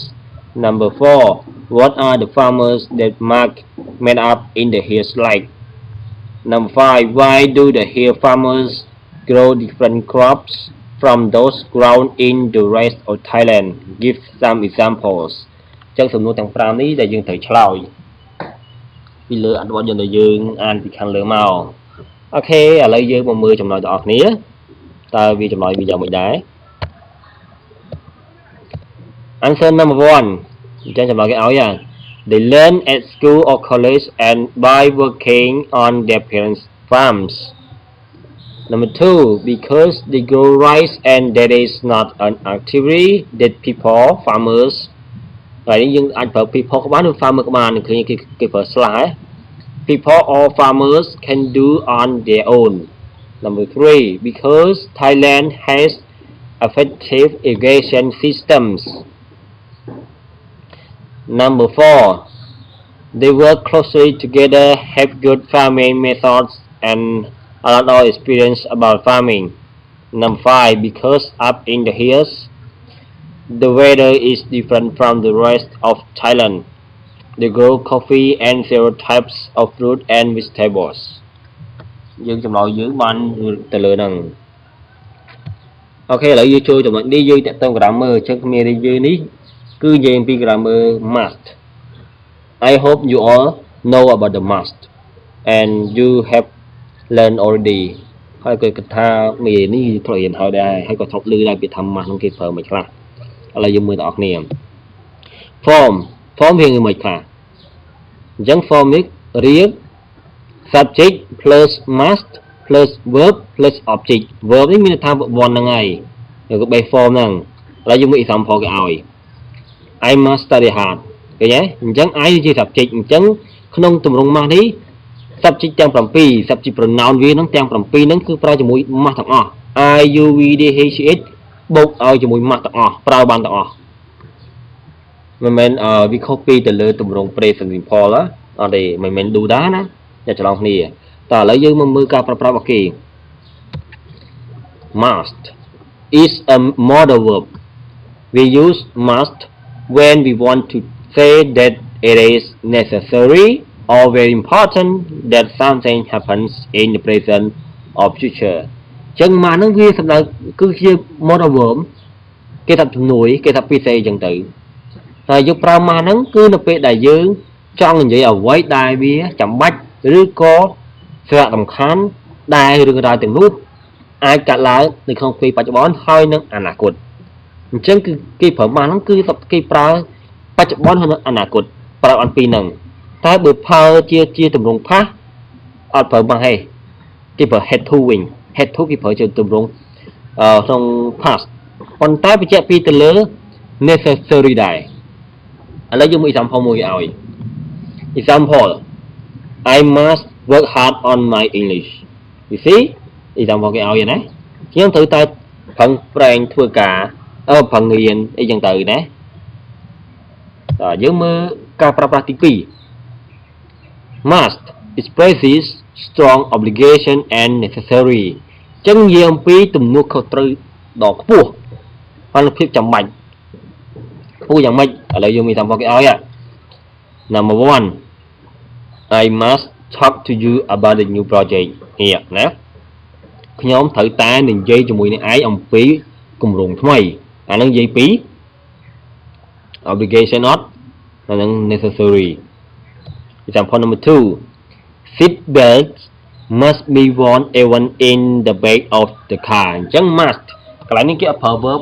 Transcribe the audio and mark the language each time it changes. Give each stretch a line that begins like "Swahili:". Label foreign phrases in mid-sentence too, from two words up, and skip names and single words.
English: Number 4, what are the farmers that made up in the hills like? Number 5, why do the hill farmers grow different crops from those grown in the rest of Thailand? Give some examples.
Khmer: ចឹងសំណួរទាំង5នេះដែលយើងត្រូវឆ្លើយពីលើអត្ថបទដែលយើងអានពីខាងលើមកអូខេឥឡូវយើងមកមើលចម្លើយទាំងអស់គ្នាតើវាចម្លើយវាយ៉ាងម៉េចដែរ
English: Answer number 1
Khmer: ចឹងចម្លើយគេឲ្យហ่ะ
English: They learn at school or college and by working on their parents' farms. Number 2, because they grow rice and that is not an activity that people, farmers,
Khmer: ហើយយើងអាចប្រើ people ក៏បានឬ farmer ក៏បានឃើញគេប្រើ
English: slash people or farmers can do on their own. Number 3, because Thailand has effective irrigation systems. Number 4, they work closely together, have good farming methods, and a lot of experience about farming. Number 5, because up in the hills, the weather is different from the rest of Thailand. They grow coffee and several types of fruit and vegetables.
Khmer: យើងចម្លើយយើងបានទៅលើហ្នឹងអូខេឥឡូវយើងចូលចំណុចនេះយើងតាក់ទង grammar អញ្ចឹងគ្នាយើងនេះគឺនិយាយអំពី
English: grammar must. I hope you all know about the must and you have learned already.
Khmer: ហើយក៏គិតថាមេនេះធ្លាប់រៀនហើយដែរហើយក៏ធ្លាប់ឮដែរពីថា must ហ្នឹងគេប្រើមិនខ្លះឥឡូវយើងមើលទាំងអស់គ្នា form វាមិនខ្លះអញ្ចឹង form នេះរៀប subject
English: plus must plus verb plus object verb
Khmer: នេះមានន័យថាប្រព័ន្ធហ្នឹងហើយក៏
English: base form
Khmer: ហ្នឹងឥឡូវយើងមើល example គេឲ្យ
English: I must study hard
Khmer: ឃើញទេអញ្ចឹង I ជា subject អញ្ចឹងក្នុងទម្រង់ must នេះ subject ទាំង7
English: subject pronoun
Khmer: វាហ្នឹងទាំង7ហ្នឹងគឺប្រើជាមួយ must ទាំងអស់ I U V D H H បូកឲ្យជាមួយ must ទាំងអស់ប្រើបានទាំងអស់មិនមែនវា copy ទៅលើទម្រង់
English: present simple
Khmer: ណាអត់ទេមិនមែន do ដែរណាតែច្រឡំគ្នាតើឥឡូវយើងមកមើលការប្រើប្រាស់របស់គេ
English: must is a modal verb we use must when we want to say that it is necessary or very important that something happens in the present or future
Khmer: ចឹងមកហ្នឹងវាសំដៅគឺជា
English: modal verb
Khmer: គេថាជំនួយគេថា ពិសេសអញ្ចឹងទៅហើយយើងប្រើមកហ្នឹងគឺនៅពេលដែលយើងចង់និយាយអ្វីដែលវាចាំបាច់ឬក៏សារៈសំខាន់ដែលរឿងរ៉ាវទាំងនោះអាចកើត ឡើងនៅក្នុងពេលបច្ចុប្បន្នហើយនឹងអនាគតអញ្ចឹងគឺគេប្រើមកហ្នឹងគឺគេប្រើបច្ចុប្បន្នហើយនឹងអនាគត ប្រើអំពីហ្នឹងតែបើប្រើជាទម្រង់ past អត់ប្រើមកទេគេប្រើ
English: had to
Khmer: វិញ
English: had to
Khmer: គេប្រើជាទម្រង់ក្នុង past ប៉ុន្តែបញ្ជាក់ពីទៅលើ necessary ដែរឥឡូវយើងមើល example មួយឲ្យ
English: example I must work hard on my English you see example
Khmer: គេឲ្យណាខ្ញុំត្រូវតែប្រឹងប្រែងធ្វើការប្រឹងរៀនអីចឹងទៅណាតើយើងមើលការប្រើប្រាស់ទី
English: 2 must expresses strong obligation and necessary
Khmer: ចឹងនិយាយអំពីទំនួលខុសត្រូវដ៏ខ្ពស់ហើយនឹងភាពចាំបាច់ខ្ពស់យ៉ាងម៉េចឥឡូវយើងមាន example គេឲ្យ
English: Number 1 I must talk to you about the new project here
Khmer: ណាខ្ញុំត្រូវតែនិយាយ ជាមួយនឹងឯងអំពីគម្រោងថ្មីអានឹងនិយាយពី
English: obligation not
Khmer: អានឹង
English: necessary example number 2 seat belts must be worn even in the back of the car
Khmer: អញ្ចឹង must កន្លែងនេះគេអត់ប្រើ verb